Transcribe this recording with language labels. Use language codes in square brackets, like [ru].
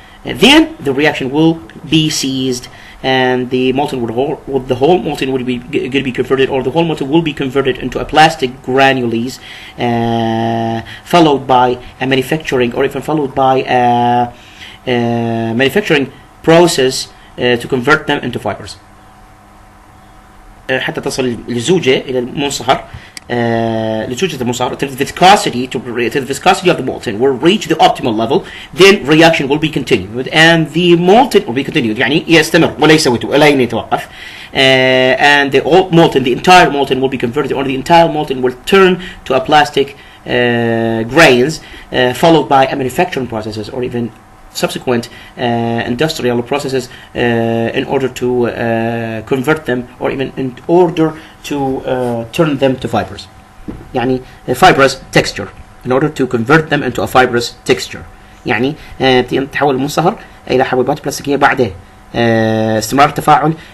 [en] Then the reaction will be ceased, and the molten the whole molten would be going to be converted, or the whole molten will be converted into a plastic granules, followed by a manufacturing, or even followed by a manufacturing process to convert them into fibers. [ar] حتى تصل الزوجة إلى المنصهر. لزوجة المنصهر, [en] to the viscosity of the molten will reach the optimal level. Then reaction will be continued, and the molten will be continued, [ar] يعني يستمر وليس ولا يتوقف. [en] And the entire molten will be converted, or the entire molten will turn to a plastic grains, followed by a manufacturing processes, or even subsequent industrial processes in order to convert them, or even in order to turn them to fibers. يعني fibrous texture, in order to convert them into a fibrous texture. [ar] يعني تحول المنصهر إلى حبيبات بلاستيكية بعد استمرار التفاعل.